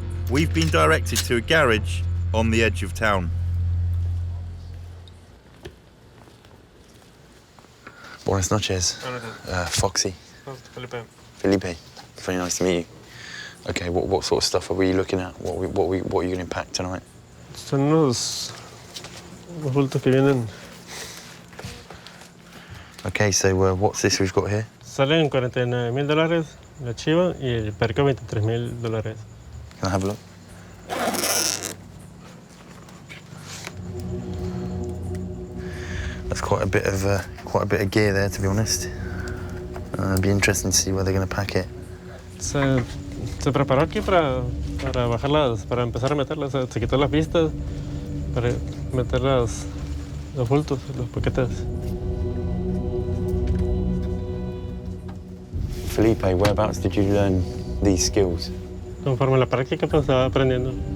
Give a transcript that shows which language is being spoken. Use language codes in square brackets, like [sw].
[en] We've been directed to a garage on the edge of town. [es] Buenas noches. [en] Foxy. Felipe. Very nice to meet you. Okay, what sort of stuff are we looking at? What are you going to pack tonight? [es] Son los bultos que vienen. [en] Okay, so what's this we've got here? [es] Salen $49,000 la chiva y el perco $23,000. [en] Can I have a look? That's quite a bit of gear there, to be honest. It'd be interesting to see where they're going to pack it. [es] Se preparó aquí para bajarlas, para empezar a meterlas. Se quitó las pistas para meter los bultos, los paquetes. [en] Felipe, whereabouts did you learn these skills? [es] Conforme la práctica, pues estaba aprendiendo.